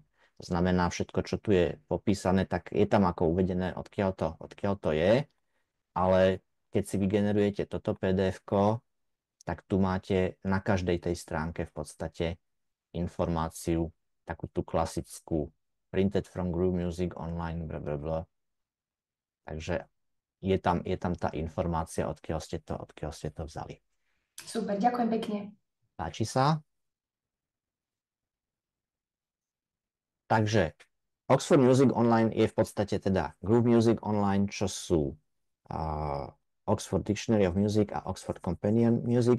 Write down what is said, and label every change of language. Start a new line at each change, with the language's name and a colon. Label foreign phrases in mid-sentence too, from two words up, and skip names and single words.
Slovak: To znamená, všetko, čo tu je popísané, tak je tam ako uvedené, odkiaľ to je, ale keď si vygenerujete toto PDF, tak tu máte na každej tej stránke v podstate informáciu, takú tú klasickú
English: printed from Groove Music online, blablabla.
Slovak: Takže je tam tá informácia, odkiaľ ste to vzali. Super, ďakujem pekne. Páči sa? Takže Oxford Music Online je v podstate teda Groove Music Online, čo sú Oxford Dictionary of Music a Oxford Companion Music.